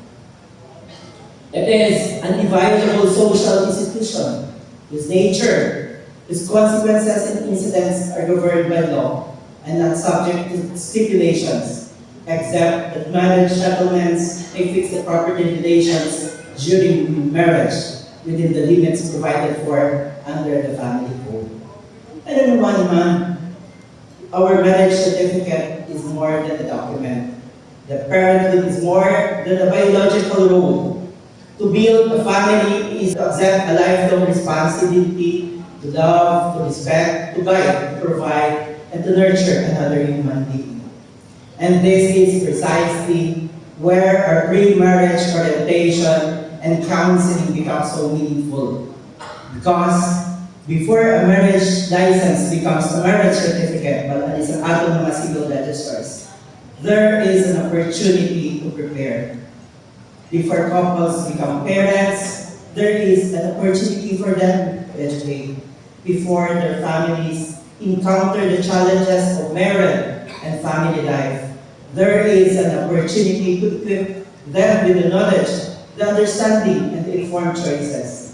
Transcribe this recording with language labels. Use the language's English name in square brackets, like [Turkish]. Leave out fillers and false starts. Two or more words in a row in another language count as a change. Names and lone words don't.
[English] It is an inviolable social institution whose nature, whose consequences and incidents are governed by law and not subject to stipulations, except that marriage settlements may fix the property relations during marriage within the limits provided for under the family code. [Filipino] And ano naman, [English] our marriage certificate is more than a document. The parenthood is more than a biological role. To build a family is to accept a lifelong responsibility to love, to respect, to guide, to provide, and to nurture another human being. And this is precisely where our pre-marriage orientation and counseling become so meaningful. Because before a marriage license becomes a marriage certificate, but is [Hiligaynon] an ato mga [English] civil registers, there is an opportunity to prepare. Before couples become parents, there is an opportunity for them to educate. Before their families encounter the challenges of marriage and family life, there is an opportunity to equip them with the knowledge, the understanding, and the informed choices.